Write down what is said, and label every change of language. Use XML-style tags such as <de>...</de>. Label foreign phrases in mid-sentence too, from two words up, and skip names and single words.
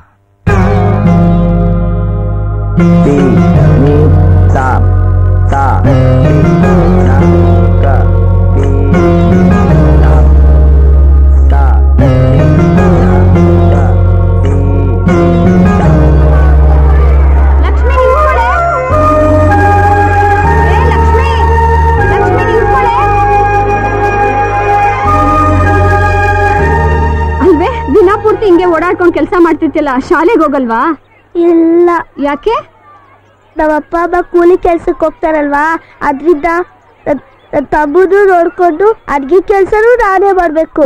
<kn>ತಿ ನಿ ತಾಂ ತಾ ತಿ ನ ಕ ತಿ ನಿ ತಾಂ ತಾ ತಿ ನ ಕ ತಿ ನಿ ತಾಂ. ಲಕ್ಷ್ಮಿ ನಿಂತ್ಕೊಳ್ಳೆ. ಲಕ್ಷ್ಮಿ, ಲಕ್ಷ್ಮಿ ನಿಂತ್ಕೊಳ್ಳೆ. ಅಲ್ವೇ, ದಿನ ಪೂರ್ತಿ ಹಿಂಗೆ ಓಡಾಡ್ಕೊಂಡು ಕೆಲಸ ಮಾಡ್ತಿರ್ತಿಲ್ಲ, ಶಾಲೆಗೆ ಹೋಗಲ್ವಾ? ಇಲ್ಲ. ಯಾಕೆ? ನಮ್ಮಪ್ಪ ಅಮ್ಮ ಕೂಲಿ ಕೆಲ್ಸಕ್ಕೆ ಹೋಗ್ತಾರಲ್ವಾ, ಅದ್ರಿಂದ ತಮ್ಮದು ನೋಡ್ಕೊಂಡು ಅಡ್ಗೆ ಕೆಲ್ಸನೂ ನಾನೇ ಮಾಡ್ಬೇಕು.</kn>